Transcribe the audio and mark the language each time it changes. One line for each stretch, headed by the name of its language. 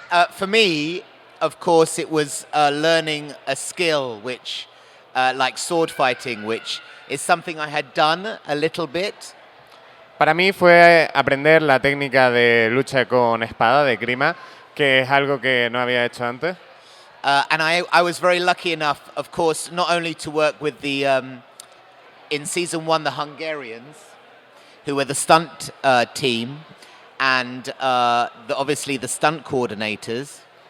English: For me, of course, it was learning a skill which, like sword fighting, which is something I had done a little bit.
Spanish: Para mí fue aprender la técnica de lucha con espada, de grima, que es algo que no había hecho antes.
English: And I was very lucky enough, of course, not only to work with the, in season 1, the Hungarians, who were the stunt team, and obviously the stunt coordinators.